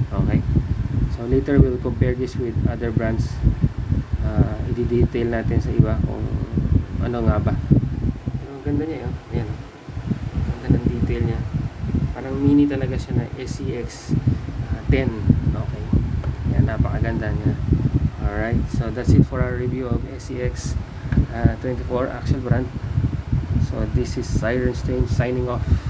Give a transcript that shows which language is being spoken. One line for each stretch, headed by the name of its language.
English: Okay, so later we'll compare this with other brands.
Filipino: I-detail natin sa iba kung ano nga ba. Ang ganda niya, ayan, ganda ng detail niya, parang mini talaga siya na SCX 10. Okay, yan, ganda niya.
English: Alright, so that's it for our review of SCX 24 Axle brand. So this is Siren Stain signing off.